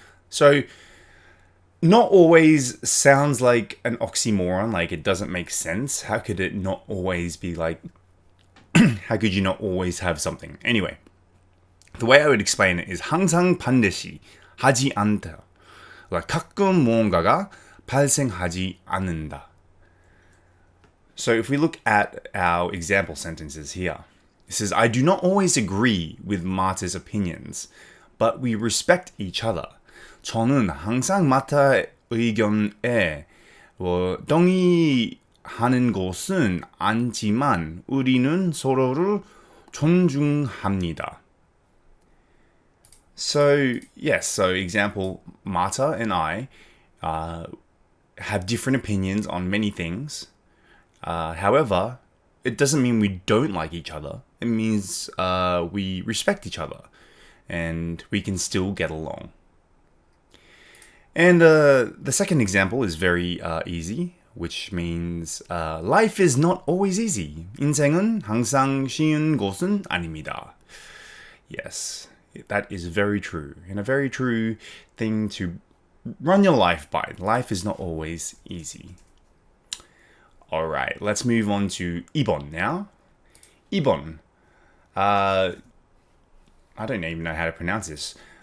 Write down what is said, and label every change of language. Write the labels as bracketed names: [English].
[English] So not always sounds like an oxymoron, like it doesn't make sense. How could it not always be like, how could you not always have something? Anyway, the way I would explain it is [Korean] 항상 반드시 하지 않다. like 가끔 무언가가 발생하지 않는다. [English] So if we look at our example sentences here, it says, I do not always agree with Marta's opinions, but we respect each other. [Korean] 저는 항상 마타 의견에 동의하는 것은 아니지만 우리는 서로를 존중합니다. [English] So, yes, so example, Marta and I have different opinions on many things. However, it doesn't mean we don't like each other. It means we respect each other and we can still get along. And the second example is very easy, which means life is not always easy. [Korean] 인생은 항상 쉬운 것은 아닙니다. [English] Yes. That is very true, and a very true thing to run your life by. Life is not always easy. Alright, let's move on to 2번 now. [Korean] 2번. [English] I don't even know how to pronounce this.